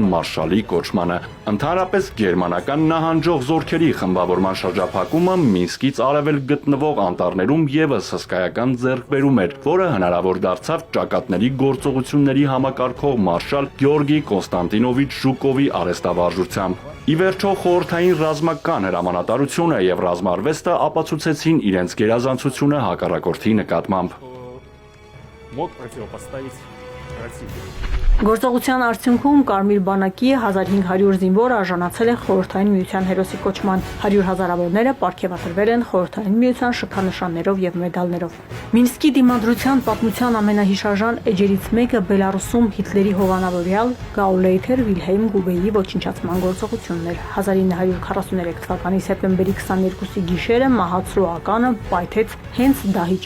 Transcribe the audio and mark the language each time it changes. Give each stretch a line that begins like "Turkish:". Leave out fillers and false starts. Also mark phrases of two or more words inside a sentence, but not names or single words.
Armenian: մարշալի կոչմանը։ Ընդհանրապես գերմանական նահանջող զորքերի խմբավորման շրջափակումը Մինսկից արևել գտնվող անտառներում եւս հսկայական ձեռքբերում էր, որը հնարավոր դարձավ ճակատների գործողությունների համակարգող մարշալ Գեորգի Կոնստանտինովիչ Ժուկովի արհեստավարժությամբ։ Ի վերջո խորհրդային ռազմական հրամանատարությունը եւ ռազմարվեստը ապացուցեցին իրենց գերազանցությունը հակառակորդի նկատմամբ։
Russian: Мог противопоставить противнику.
Armenian: Գործողության արդյունքում Կարմիր բանակի 1500 զինվոր արժանացել է խորհրդային միության հերոսի կոչման, 100 հազարավորները պարգևատրվել են խորհրդային միության շքանշաններով եւ մեդալներով։ Մինսկի դիմադրության պատմության ամենահիշարժան էջերից մեկը Բելարուսում Հիտլերի հովանավորյալ Գաուլեյթեր Վիլհելմ Գուբեի ոչնչացման գործողությունն էր։ 1943 թվականի սեպտեմբերի 22-ի գիշերը մահացու ականը պայթեց հենց Դահիճի